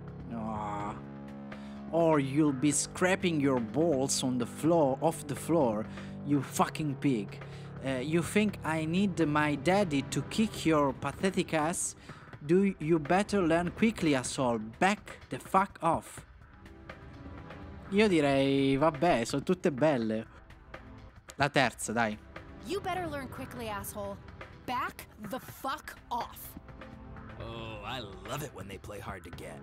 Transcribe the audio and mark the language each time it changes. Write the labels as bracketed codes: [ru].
[en] No. Or you'll be scraping your balls on the floor, off the floor, you fucking pig. You think I need my daddy to kick your pathetic ass? Do you better learn quickly, asshole. Back the fuck off. [it] Io direi, vabbè, sono tutte belle. La terza, dai. [en] You better learn quickly, asshole. Back the fuck off. Oh, I love it when they play hard to get.